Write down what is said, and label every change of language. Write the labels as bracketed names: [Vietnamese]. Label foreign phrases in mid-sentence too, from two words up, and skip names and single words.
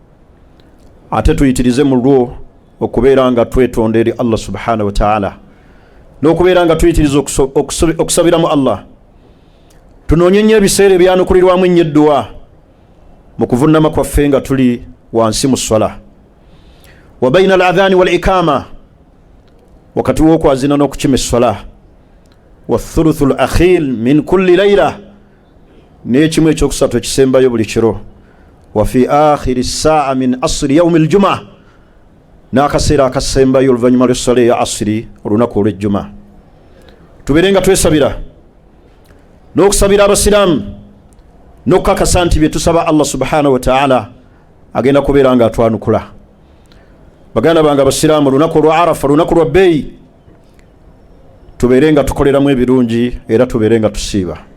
[Ganda] ate tuyitirize mu lwo okubeera nga twetonda eri Allah [Arabic] سبحانه وتعالى, [Ganda] n'okubeera nga tuyitiriza okusabiramu Allah. tunoonye nnyo ebiseera ebyanukulirwamu ennyo edduwa mu kuvunnama kwaffe nga tuli wansi mu swala. [Arabic] وبين الأذان والإقامة, [Ganda] wakati w'okwazina n'okukima esswala. [Arabic] والثلث الأخير من كل ليلة, [Ganda] n'ekimu ekyokusatu ekisembayo buli kiro. [Arabic] وفي آخر ساعة من عصر يوم الجمعة, [Ganda] n'akaseera akasembayo oluvannyuma lw'esswala eya asiri olunaku olw'ejjuma. tubeere nga twesabira n'okusabira abasiraamu n'okukakasa nti bye tusaba Allah [Arabic] سبحانه وتعالى [Ganda] agenda kubeera nga atwanukula. baganda bange abasiraamu, lunaku olwa Arafa, lunaku lwa bbeeyi, tubeere nga tukoleramu ebirungi era tubeere nga tusiiba.